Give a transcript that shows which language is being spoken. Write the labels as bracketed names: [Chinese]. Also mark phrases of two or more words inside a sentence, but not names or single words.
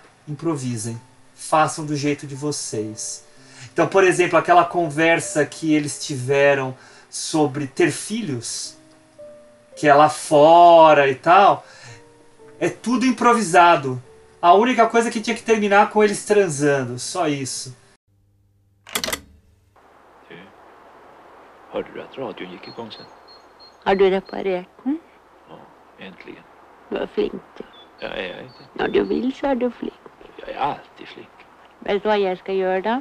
[Portuguese] Improvisem, façam do jeito de vocês. Então, por exemplo, aquela conversa que eles tiveram sobre ter filhos, que é lá fora e tal, é tudo improvisado. A única coisa que tinha que terminar com eles transando, só isso. [Swedish] Hörde du att radion gick igång sen? Har du reparerat? Ja, äntligen. Vad flink du. Ja, är jag inte? När du vill så är du flink. Jag är alltid flink. Vet du vad jag ska göra då?